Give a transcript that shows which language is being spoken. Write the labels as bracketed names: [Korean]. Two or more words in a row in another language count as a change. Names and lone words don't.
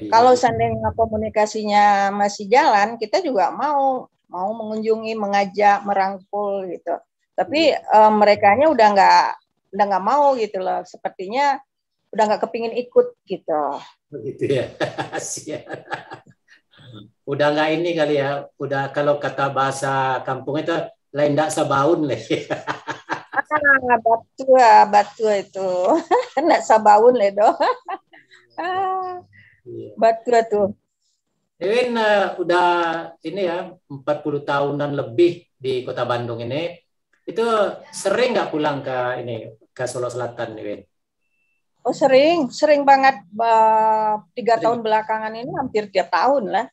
[Indonesian] Kalau seandainya komunikasinya masih jalan, kita juga mau mengunjungi, mengajak, merangkul gitu. Tapi merekanya udah nggak mau gitu loh. Sepertinya udah nggak kepingin ikut gitu. Begitu ya. Udah nggak ini kali ya. Udah kalau kata bahasa kampung itu lain [Minangkabau] ndak sabaun leh. Batu itu. Ndak sabaun leh doh. [Indonesian] Batu tuh. Ewin udah ini ya 40 tahunan lebih di Kota Bandung ini. Itu sering nggak pulang ke Solo Selatan, Ewin? Oh sering banget. 3 tahun belakangan ini hampir tiap tahun lah.